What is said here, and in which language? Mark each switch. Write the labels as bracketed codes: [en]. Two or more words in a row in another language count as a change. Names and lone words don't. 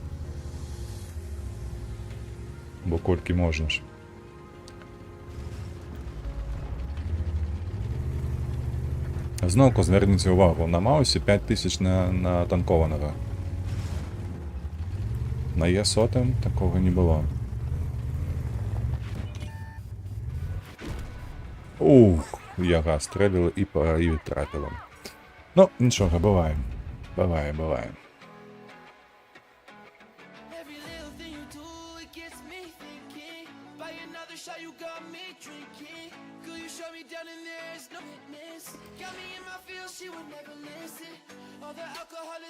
[be] Бо колькі можна ж. Зноўку зверніце ўвагу, на Маусе 5000 на танкованага. [uk] На Е100 такого не було. [be] Ух, яга стрелила і трапила. [uk] Ну, нічого, буває. Буває. [en] Every little thing you do, it gets me thinking. By another shot, you got me drinking. Girl, you shut me down and there's no witness. Got me in my feels, she would never listen. All the alcohol is